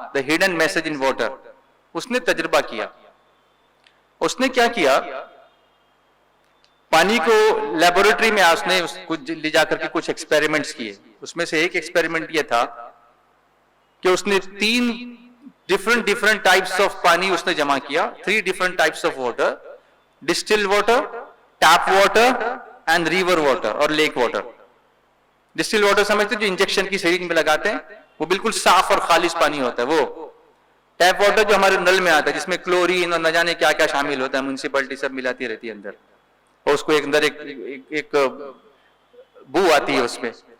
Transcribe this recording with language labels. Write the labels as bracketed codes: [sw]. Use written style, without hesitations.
[ur] The Hidden Message in Water. اس نے تجربہ کیا. اس نے کیا کیا, پانی کو لیبورٹری میں اس نے لے جا کر کے کچھ ایکسپیریمنٹس کیے. اس میں سے ایک ایکسپیریمنٹ یہ تھا کہ اس نے 3 [en] different types of [ur] پانی اس نے جمع کیا. [en] 3 different types of water: distilled water, tap water and river water [ur] اور [en] lake water. [ur] ڈسٹل واٹر سمجھتے جو انجیکشن کی سیرنج میں لگاتے ہیں, وہ بالکل صاف اور خالص پانی ہوتا ہے. وہ ٹیپ واٹر جو ہمارے نل میں آتا ہے, جس میں کلورین اور نہ جانے کیا کیا شامل ہوتا ہے, میونسپلٹی سب ملاتی رہتی ہے اندر, اور اس کو اندر ایک بو آتی ہے اس میں,